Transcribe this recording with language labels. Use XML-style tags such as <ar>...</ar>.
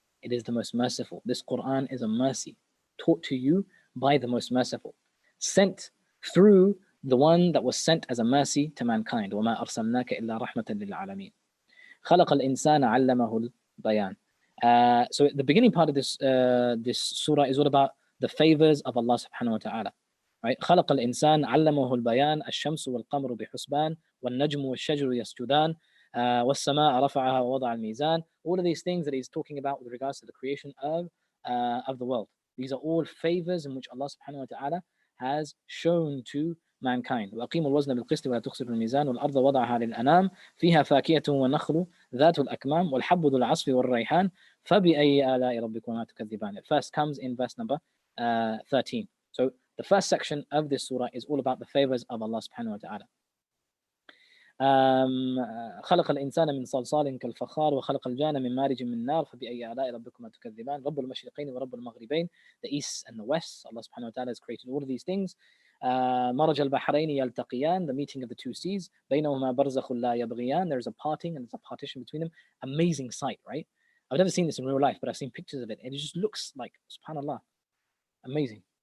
<en>It is the most merciful. This Qur'an is a mercy taught to you by the most merciful, sent through the one that was sent as a mercy to mankind.</en> <ar>وَمَا أَرْسَلْنَاكَ إِلَّا رَحْمَةً لِلْعَالَمِينَ خَلَقَ الْإِنسَانَ عَلَّمَهُ الْبَيَانَ.</ar> <en>So the beginning part of this surah is all about the favors of Allah subhanahu wa ta'ala. Right?</en> <ar>خلق الإنسان علمه البيان الشمس والقمر بحسبان والنجم والشجر يسجدان والسماء رفعها ووضع الميزان.</ar> <en>All of these things that he's talking about with regards to the creation of the world. These are all favors in which Allah subhanahu wa ta'ala has shown to mankind.</en> <ar>وأقيموا الوزن بالقسط ولا تخسروا الميزان والأرض وضعها للأنام فيها فاكهة والنخل ذات الأكمام والحب ذو العصف والريحان فبأي آلاء ربكما تكذبان.</ar> <en>It first comes in verse number 13. So the first section of this surah is all about the favors of Allah subhanahu wa ta'ala.</en> <ar>خلق الإنسان من صلصال كالفخار وخلق الجان من مارج من نار فبأي آلاء ربكما تكذبان رب المشرقين ورب المغربين.</ar> <en>The east and the west, Allah subhanahu wa ta'ala has created all of these things.</en> <ar>مرج البحرين يلتقيان,</ar> <en>the meeting of the two seas.</en> <ar>بينهما برزخ لا يبغيان,</ar> <en>there is a parting and there's a partition between them. Amazing sight, right? I've never seen this in real life, but I've seen pictures of it, and it just looks like, subhanallah, amazing.</en>